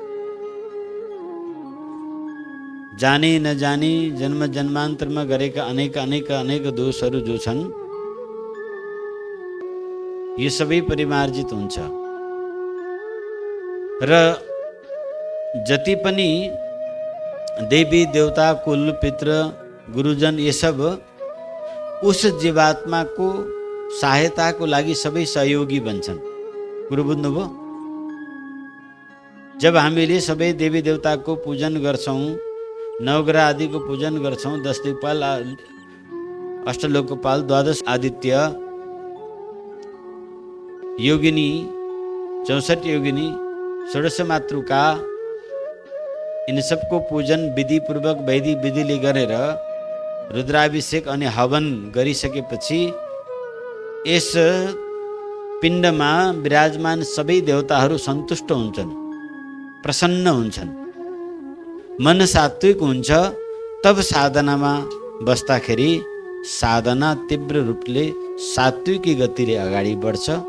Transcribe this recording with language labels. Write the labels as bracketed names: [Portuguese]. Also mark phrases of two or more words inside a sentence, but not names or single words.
[Nepali] जाने नजाने जन्म जन्मान्तरमा गरेका अनेक दोषहरू जो छन् यो सबै परिमार्जित हुन्छ। र जति पनि देवी देवता कुल पितृ गुरुजन [Hindi] ये सब [Nepali] उस जीवात्माको सहायताको लागि सबै सहयोगी बन्छन्। कुरो बुझ्नुभयो? जब हामीले सबै देवी देवताको पूजन गर्छौँ, नवग्रह आदिको पूजन गर्छौँ, 10 दिक्पाल अष्टलोकपाल 12 आदित्य योगिनी 64 योगिनी 16 मातृका [Hindi] इन सबको [Nepali] पूजन विधि पूर्वक वैदिक विधिले गरेर रुद्राभिषेक अनि हवन गरिसकेपछि यस पिण्डमा विराजमान सबै देवताहरू सन्तुष्ट हुन्छन्, प्रसन्न हुन्छन्, मन सात्विक हुन्छ। तब साधनामा बस्दाखेरि साधना तीव्र रूपले सात्विकी गतिले अगाडि बढ्छ।